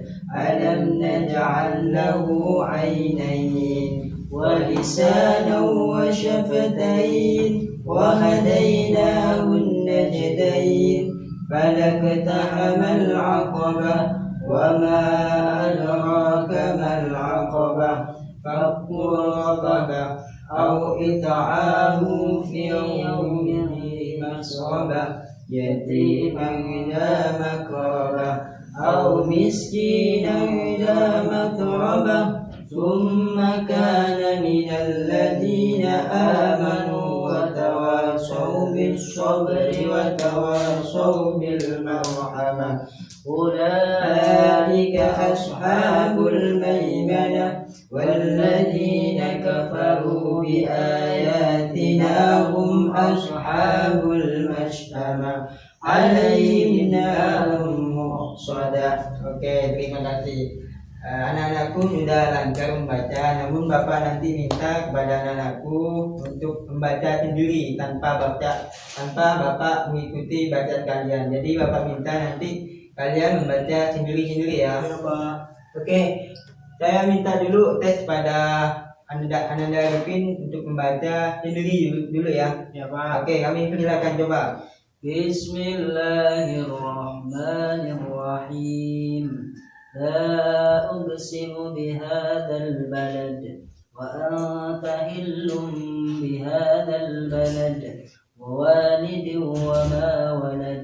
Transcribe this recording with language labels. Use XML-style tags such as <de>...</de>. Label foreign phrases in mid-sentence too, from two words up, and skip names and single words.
<ar>ألم نجعل له عينين ولسانا وشفتين وهديناه النجدين. فاقتحم العقبة وما أدراك ما العقبة. فك رقبة أو إطعام في يوم ذي مسغبة يتيما ذا مقربة أو مسكينا ذا متربة. ثم كان من الذين آمنوا وتواصوا بالصبر وتواصوا بالمرحمة. أولئك أصحاب الميمنة. والذين كفروا بآياتنا هم أصحاب المشأمة. عليهم نار مؤصدة.</ar> <id>Oke, terima kasih. Anak-anakku sudah lancar membaca, namun Bapak nanti minta kepada anak-anakku untuk membaca sendiri tanpa Bapak mengikuti bacaan kalian. Jadi Bapak minta nanti kalian membaca sendiri-sendiri ya. Oke, saya minta dulu tes pada Ananda Arifin untuk membaca sendiri dulu ya. Ya, Pak. Oke, kami persilakan coba.</id> <ar>بسم الله الرحمن الرحيم. لا أقسم بهذا البلد وأنت حل بهذا البلد ووالد وما ولد.</ar>